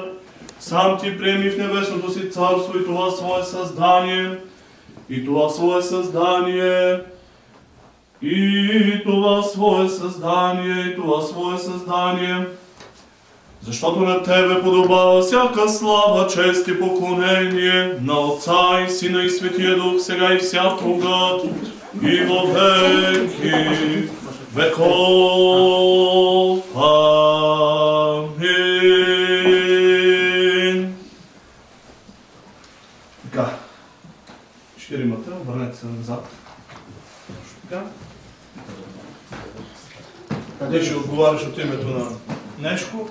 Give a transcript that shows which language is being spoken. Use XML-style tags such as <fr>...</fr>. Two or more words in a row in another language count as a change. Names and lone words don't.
<bg>Сам ти приеми в небесното си царство и това свое създание, и това свое създание, и това свое създание, и това свое създание, защото на Тебе подобава всяка слава, чест и поклонение на Отца и Сина и Светия Дух, сега и всякога,</bg> <cu>и во веки веков. Амин.</cu> <bg>Така. Четиримата, обърнете се назад. Така. Къде ще отговаряш от името на Нешко?</bg>